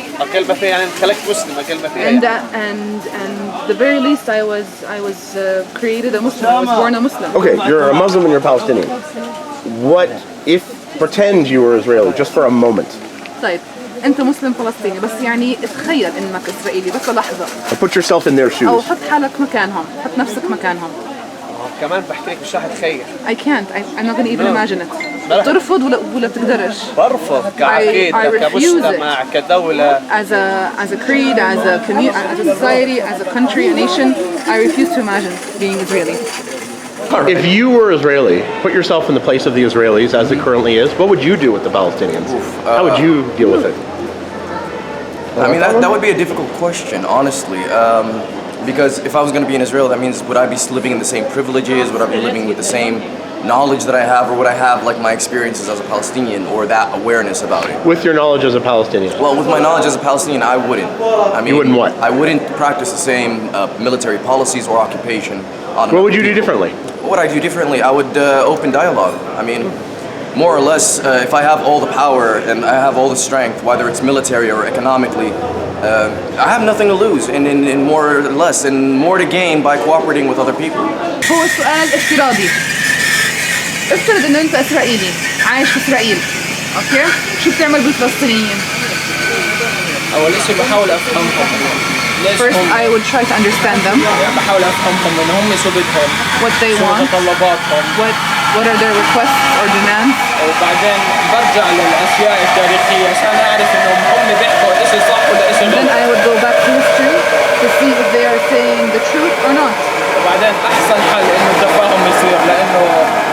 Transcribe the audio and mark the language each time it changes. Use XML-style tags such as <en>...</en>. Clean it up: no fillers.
<ar>أكلمة فيها يعني خلقت مسلم أكلمة فيها.</ar> <en>And the very least I was created a Muslim. I was born a Muslim. Okay, you're a Muslim and you're Palestinian. What if pretend you were Israeli just for a moment?</en> <ar>طيب أنت مسلم فلسطيني بس يعني تخيل إنك إسرائيلي بس لحظة.</ar> <en>Put yourself in their shoes.</en> <ar>أو حط حالك مكانهم، حط نفسك مكانهم. كمان بحكي لك مش راح اتخيل.</ar> <en>I can't. I'm not gonna even imagine it.</en> <ar>بترفض ولا بتقدرش؟ برفض كعقيدة كمجتمع كدولة.</ar> <en>As a creed, as a community, as a society, as a country, a nation, I refuse to imagine being Israeli. If you were Israeli, put yourself in the place of the Israelis as it currently is, what would you do with the Palestinians? How would you deal with it? I mean, that would be a difficult question, honestly. Because if I was going to be in Israel, that means would I be living in the same privileges? Would I be living with the same knowledge that I have? Or would I have like my experiences as a Palestinian or that awareness about it? With your knowledge as a Palestinian? Well, with my knowledge as a Palestinian, I wouldn't. I mean, you wouldn't what? I wouldn't practice the same military policies or occupation. What would you do differently? What would I do differently? I would open dialogue. I mean, more or less, if I have all the power and I have all the strength, whether it's military or economically, I have nothing to lose and more or less and more to gain by cooperating with other people.</en> <ar>هو سؤال افتراضي. افترض إنه أنت إسرائيلي عايش في إسرائيل، أوكي؟ شو بتعمل بالفلسطينيين؟ أول شيء بحاول أفهمهم.</ar> <en>First, I would try to understand them.</en> <ar>بحاول أفهمهم إن هم شو بدهم.</ar> <en>What they want.</en> <ar>شو متطلباتهم.</ar> <en>What are their requests or demands.</en> <ar>وبعدين برجع للأشياء التاريخية عشان أعرف إنهم هم بيحكوا إشي صح ولا إشي غلط.</ar> <en>Then I would go back to history to see if they are saying the truth or not.</en> <ar>وبعدين أحسن حل إنه التفاهم يصير لأنه</ar>